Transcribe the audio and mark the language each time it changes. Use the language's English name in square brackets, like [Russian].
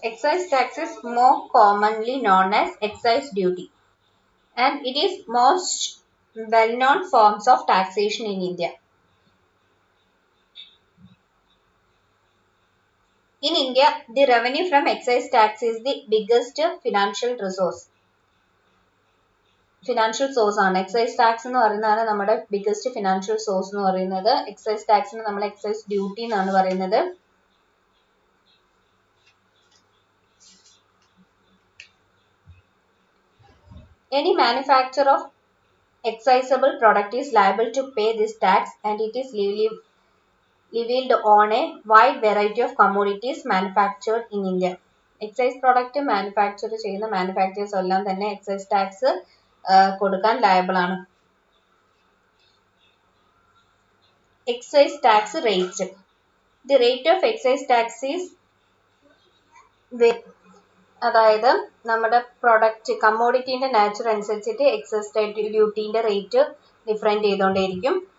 [English] Excise tax is more commonly known as excise duty, and it is most well-known forms of taxation in India. In India, the revenue from excise tax is the biggest financial source ആണ്. [Malayalam] Excise tax എന്ന് പറയുന്നതാണ് നമ്മുടെ biggest financial source എന്ന് പറയുന്നത്. Excise ടാക്സിന് നമ്മൾ excise duty എന്നാണ് പറയുന്നത്. [English] Any manufacturer of excisable product is liable to pay this tax, and it is levied on a wide variety of commodities manufactured in India. [Malayalam] Excise product manufacture ചെയ്യുന്ന manufacturers എല്ലാം തന്നെ excise tax കൊടുക്കാൻ liable ആണ്. [English] Excise tax rate. The rate of excise tax is, [Malayalam] അതായത് നമ്മുടെ product കമ്മോഡിറ്റീൻ്റെ nature അനുസരിച്ചിട്ട് excise ഡ്യൂട്ടീൻ്റെ rate different ചെയ്തുകൊണ്ടേയിരിക്കും.